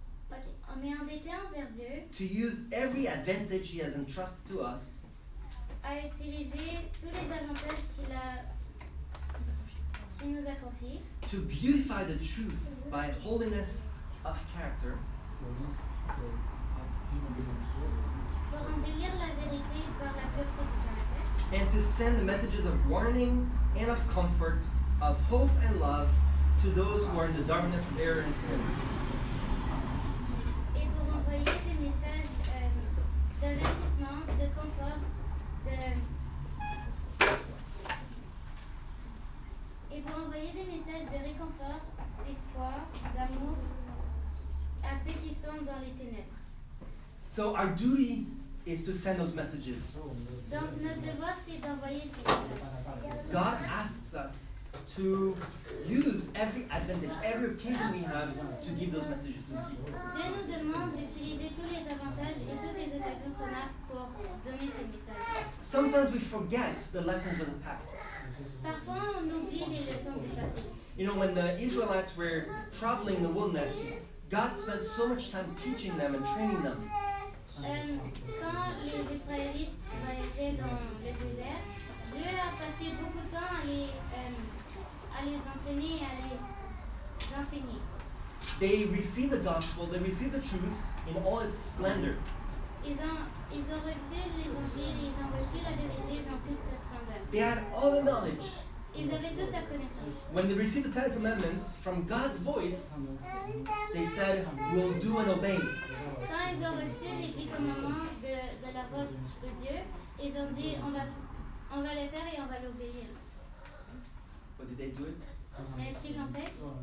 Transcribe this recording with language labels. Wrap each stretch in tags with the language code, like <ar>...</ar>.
<fr>Ok, on est endetté envers Dieu</fr> <en>To use every advantage He has entrusted to us</en> <fr>à utiliser tous les avantages qu'il nous a confiés</fr> <en>to beautify the truth by holiness of character</en> <fr>pour embellir la vérité par la pureté du caractère</fr> <en>and to send the messages of warning and of comfort, of hope and love to those who are in the darkness of error and sin.</en> <fr>et pour envoyer des messages d'avertissement, de confort, et pour envoyer des messages de réconfort, d'espoir, d'amour à ceux qui sont dans les ténèbres.</fr> <en>So our duty is to send those messages.</en> <fr>Donc notre devoir c'est d'envoyer ces messages.</fr> <en>God asks us to use every advantage, every occasion we have to give those messages to the people.</en> <fr>Dieu nous demande d'utiliser tous les avantages et toutes les occasions qu'on a pour donner ces messages.</fr> <en>Sometimes we forget the lessons of the past.</en> <fr>Parfois on oublie les leçons du passé.</fr> <en>You know, when the Israelites were traveling in the wilderness, God spent so much time teaching them and training them.</en> <fr>Quand les Israélites voyageaient dans le désert, Dieu a passé beaucoup de temps à les entraîner et à les enseigner.</fr> <en>They received the gospel, they received the truth in all its splendor.</en> <fr>Ils ont reçu l'évangile et ils ont reçu la vérité dans toute sa splendeur.</fr> <en>They had all the knowledge.</en> <fr>Ils avaient toute la connaissance.</fr> <en>When they received the Ten Commandments from God's voice, they said, we'll do and obey.</en> <fr>Quand ils ont reçu les 10 commandements de la voix de Dieu, ils ont dit on va les faire et on va l'obéir.</fr> <en>But did they do it?</en> <fr>Mais est-ce qu'ils l'ont fait?</fr>